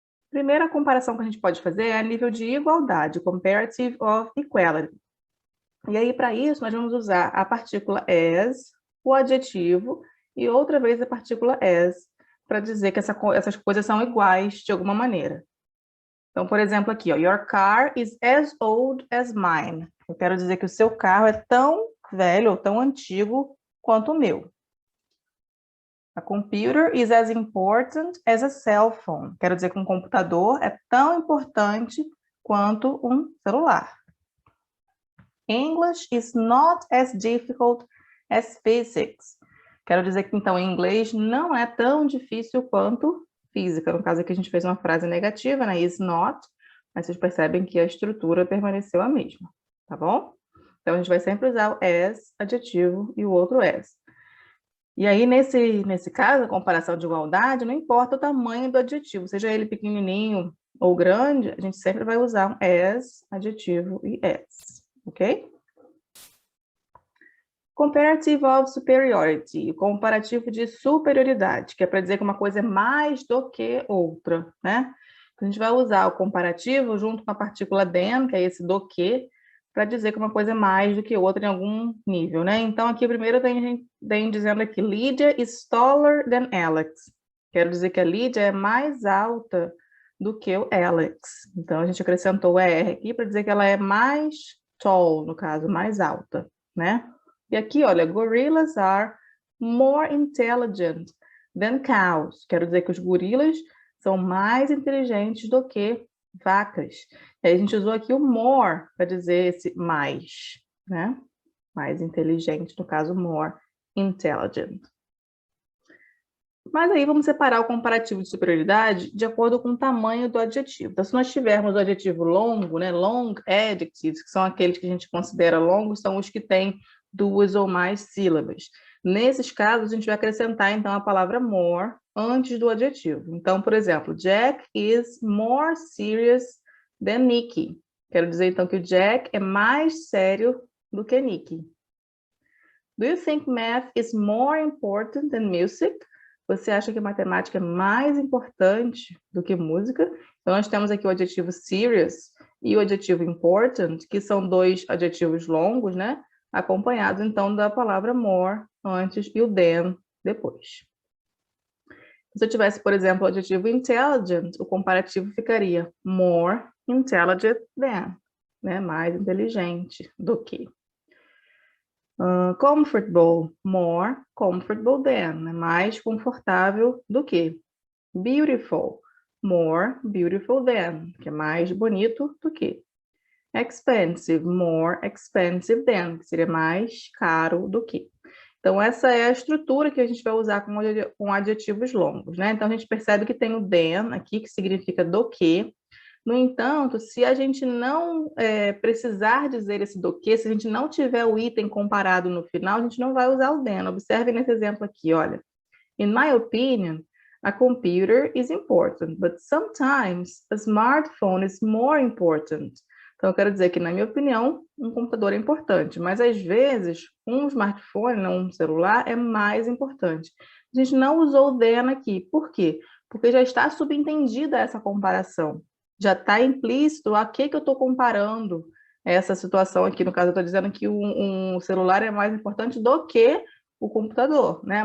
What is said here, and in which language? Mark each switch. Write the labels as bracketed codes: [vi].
[pt] Primeira comparação que a gente pode fazer é a nível de igualdade, [en] comparative of equality. [pt] E aí, para isso, nós vamos usar a partícula as, o adjetivo, e outra vez a partícula as, para dizer que essas coisas são iguais de alguma maneira. Então, por exemplo, aqui, ó, [en] your car is as old as mine. [pt] Eu quero dizer que o seu carro é tão velho ou tão antigo quanto o meu. [en] A computer is as important as a cell phone. [pt] Quero dizer que um computador é tão importante quanto um celular. [en] English is not as difficult as physics. [pt] Quero dizer que, então, em inglês não é tão difícil quanto física. No caso aqui, a gente fez uma frase negativa, né? [en] Is not, [pt] mas vocês percebem que a estrutura permaneceu a mesma, tá bom? Então, a gente vai sempre usar o as, adjetivo, e o outro as. E aí, nesse caso, a comparação de igualdade, não importa o tamanho do adjetivo, seja ele pequenininho ou grande, a gente sempre vai usar um as, adjetivo e as, ok? [en] Comparative of superiority, [pt] comparativo de superioridade, que é para dizer que uma coisa é mais do que outra, né? Então, a gente vai usar o comparativo junto com a partícula than, que é esse do que, para dizer que uma coisa é mais do que outra em algum nível, né? Então, aqui primeiro tem dizendo aqui, [en] Lydia is taller than Alex. [pt] Quero dizer que a Lydia é mais alta do que o Alex. Então, a gente acrescentou o ER aqui para dizer que ela é mais tall, no caso, mais alta, né? E aqui, olha, [en] gorillas are more intelligent than cows. [pt] Quero dizer que os gorilas são mais inteligentes do que vacas. E aí a gente usou aqui o more para dizer esse mais, né? Mais inteligente, no caso, [en] more intelligent. [pt] Mas aí vamos separar o comparativo de superioridade de acordo com o tamanho do adjetivo. Então, se nós tivermos o adjetivo longo, né, [en] long adjectives, [pt] que são aqueles que a gente considera longos, são os que têm 2 ou mais sílabas. Nesses casos, a gente vai acrescentar, então, a palavra more antes do adjetivo. Então, por exemplo, [en] Jack is more serious than Nicky. [pt] Quero dizer, então, que o Jack é mais sério do que Nicky. [en] Do you think math is more important than music? [pt] Você acha que matemática é mais importante do que música? Então, nós temos aqui o adjetivo serious e o adjetivo important, que são 2 adjetivos longos, né? Acompanhados, então, da palavra more antes e o than depois. Se eu tivesse, por exemplo, o adjetivo intelligent, o comparativo ficaria [en] more intelligent than, [pt] né? Mais inteligente do que. Comfortable, [en] more comfortable than, [pt] né? Mais confortável do que. Beautiful, [en] more beautiful than, [pt] que é mais bonito do que. Expensive, [en] more expensive than, [pt] que seria mais caro do que. Então, essa é a estrutura que a gente vai usar com adjetivos longos, né? Então, a gente percebe que tem o than aqui, que significa do que. No entanto, se a gente não precisar dizer esse do que, se a gente não tiver o item comparado no final, a gente não vai usar o than. Observe nesse exemplo aqui, olha. [en] In my opinion, a computer is important, but sometimes a smartphone is more important. [pt] Então, eu quero dizer que, na minha opinião, um computador é importante, mas às vezes um smartphone, um celular, é mais importante. A gente não usou o than aqui. Por quê? Porque já está subentendida essa comparação. Já está implícito a que eu estou comparando essa situação aqui. No caso, eu estou dizendo que um celular é mais importante do que o computador, né?